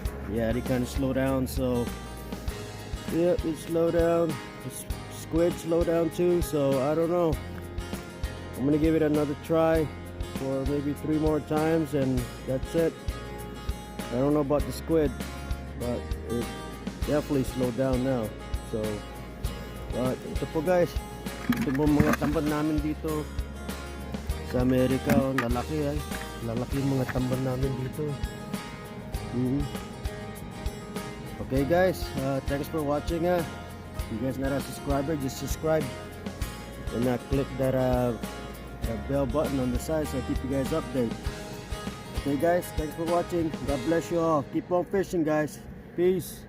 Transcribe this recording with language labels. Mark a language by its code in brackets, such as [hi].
[en] Yeah, they kind of slow down, so yeah, it slow down. The squid slow down too, so I don't know. I'm gonna give it another try for maybe 3 more times, and that's it. I don't know about the squid, but it definitely slowed down now. [tl] So, but ito po guys, ito po mga tamban namin dito sa Amerika. Oh, lalaki ay. Lalaki yung mga tamban namin dito. [en] Okay guys, thanks for watching. If you guys not a subscriber, just subscribe and click that bell button on the side so I keep you guys updated. Okay guys, thanks for watching. God bless you all. Keep on fishing guys. Peace.